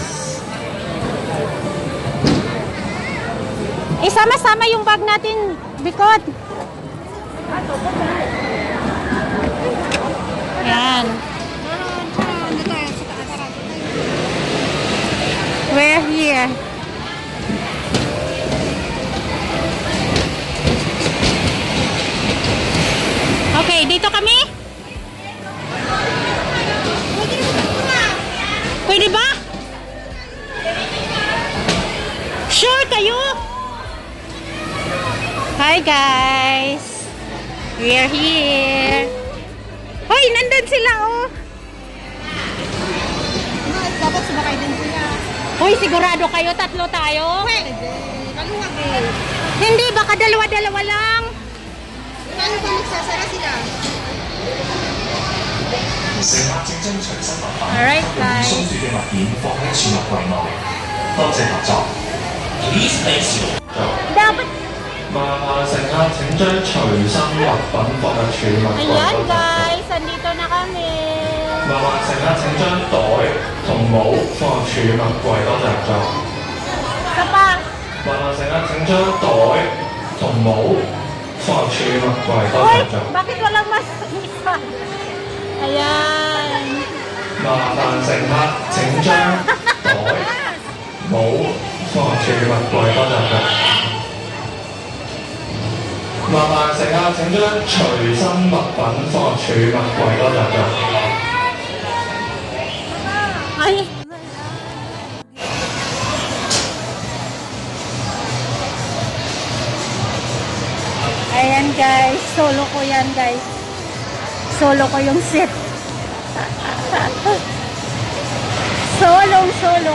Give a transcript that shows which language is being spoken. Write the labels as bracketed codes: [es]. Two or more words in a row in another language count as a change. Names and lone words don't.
[tl] Isama-sama yung bag natin, Bikot. Yan. [en] We're here. [tl] Okay, dito kami. Pwede ba? Sure kayo? [en] Hi guys. We're here. [tl] Hoy, nandun sila oh. Dapat sumakay din sila. Hoy, sigurado kayo tatlo tayo? Kaluwag eh. Hindi, baka dalawa-dalawa lang. Paano ba nagsasara sila? [en] Alright guys. Please place your [tl] Dapat. [yue] 麻煩乘客請將隨身物品放入儲物櫃 [tl] Ayan [yue] 嗰度。 [tl] guys, andito na kami. [yue] 麻煩乘客請將袋同帽放入儲物櫃，多謝合作。 [tl] Isa pa. [yue] 麻煩乘客請將袋同帽放入儲物櫃，多謝 [tl] Hoy, [yue] 合作。 [tl] bakit walang mas isa? Ayan. [yue] 麻煩乘客請將袋帽放入儲物櫃，多謝合作。麻煩乘客請將隨身物品放入儲物櫃，多謝合作。 [tl] Ay. Ayan guys, solo ko yan guys. Solo ko yung set. Solo.